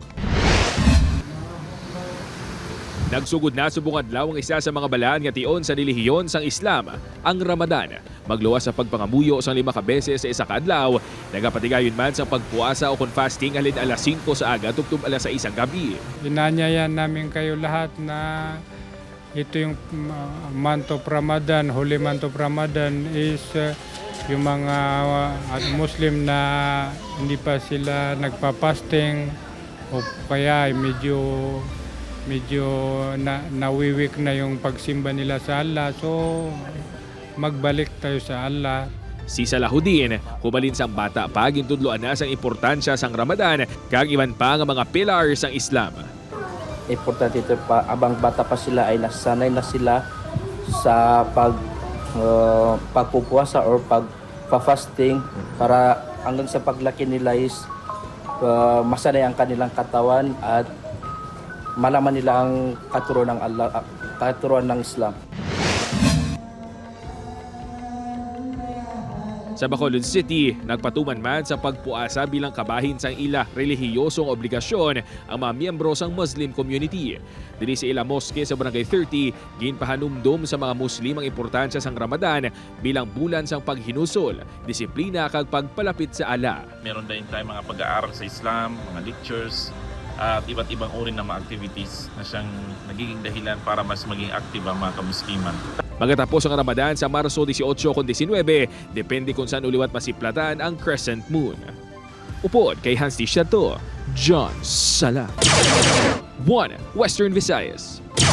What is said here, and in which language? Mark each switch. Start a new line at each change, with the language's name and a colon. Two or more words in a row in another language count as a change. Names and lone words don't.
Hiligaynon: Nagsugod na subong adlaw ang isa sa mga balaan nga tion sa relihiyon sang Islam, ang Ramadan. Magluwas sa pagpangamuyo sang 5 ka beses sa isa ka adlaw, nagapatigayon man sa pagpuasa o kon fasting alin alas 5 sa aga tugtub alas 6 ang gabi.
Filipino: Inanyayan namin kayo lahat na ito yung
English: month of Ramadan, Holy month of Ramadan
Filipino: is yung mga Muslim na hindi pa sila nagpa-fasting o kaya medyo nawiwik na yung pagsimba nila sa Allah. So magbalik tayo sa Allah.
Hiligaynon: Si Salahuddin, hubalin sang bata pa gintudloan na sang importansya sang Ramadan kag iban pa nga mga pillars sang Islam.
Filipino: Importante ito pa, abang bata pa sila ay nasanay na sila sa pagpupuasa or pagpa-fasting para hanggang sa paglaki nila is masanay ang kanilang katawan at malaman nila ang katuruan ng Allah, katuruan ng Islam.
Hiligaynon: Sa Bacolod City, nagpatuman man sa pagpuasa bilang kabahin sang ila relihiyosong obligasyon ang mga miyembro sang Muslim community. Dili sa ila moske sa Barangay 30, ginpahanumdum sa mga Muslim ang importansya sang Ramadan bilang bulan sang paghinusol, disiplina kag pagpalapit sa Allah.
Filipino: Meron din tayong mga pag-aaral sa Islam, mga lectures, at iba't ibang uri ng mga activities na siyang nagiging dahilan para mas maging active ang mga kamusliman.
Hiligaynon: Magatapos ang Ramadan sa Marso 18 kung 19, depende kung saan uliwat masiplatan ang crescent moon. Upod kay Hans T. Chateau, John Sala. 1 Western Visayas.